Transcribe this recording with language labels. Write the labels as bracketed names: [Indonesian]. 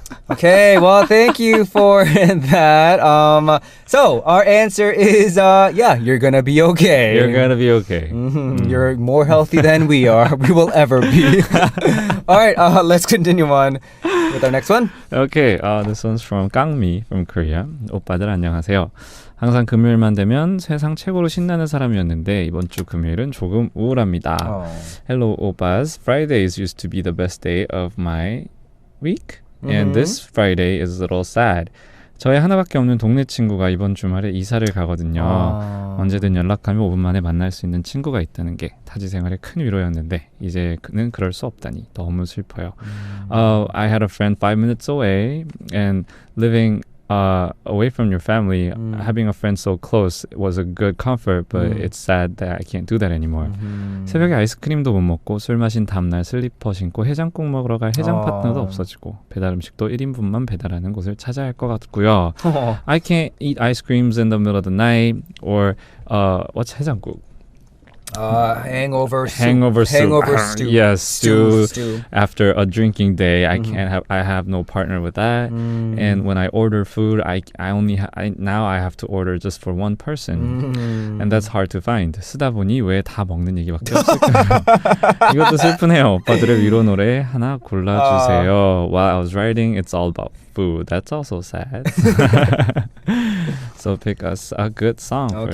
[English] Okay, well, thank you for that. So our answer is, you're gonna be okay. You're gonna be okay. You're more healthy than we will ever be. All right, let's continue on with our next one. Okay, this one's from Kangmi from Korea. [Korean] 오빠들 안녕하세요. 항상 금요일만 되면 세상 최고로 신나는 사람이었는데 이번 주 금요일은 조금 우울합니다. [English] Hello, OPPAs. Fridays used to be the best day of my week, and this Friday is a little sad. [Korean] 저의 하나밖에 없는 동네 친구가 이번 주말에 이사를 가거든요. 언제든 연락하면 5분 만에 만날 수 있는 친구가 있다는 게 타지 생활에 큰 위로였는데 이제는 그럴 수 없다니 너무 슬퍼요. [English] I had a friend 5 minutes away and living away from your family, having a friend so close was a good comfort, but it's sad that I can't do that anymore. [Korean] 새벽에 아이스크림도 못 먹고 술 마신 다음날 슬리퍼 신고 해장국 먹으러 갈 해장 파트너도 없어지고 배달 음식도 1인분만 배달하는 곳을 찾아야 할 것 같고요. [English] I can't eat ice creams in the middle of the night or what's 해장국? Hangover stew. Yes, stew. Stew. After a drinking day, I have no partner with that. And when I order food, I have to order just for one person. And that's hard to find. [Korean] 쓰다 보니 왜 다 먹는 얘기밖에 없을까요? 이것도 슬프네요. 오빠들의 위로 노래 하나 골라주세요. [English] While I was writing, it's all about food. That's also sad. So pick us a good song for that.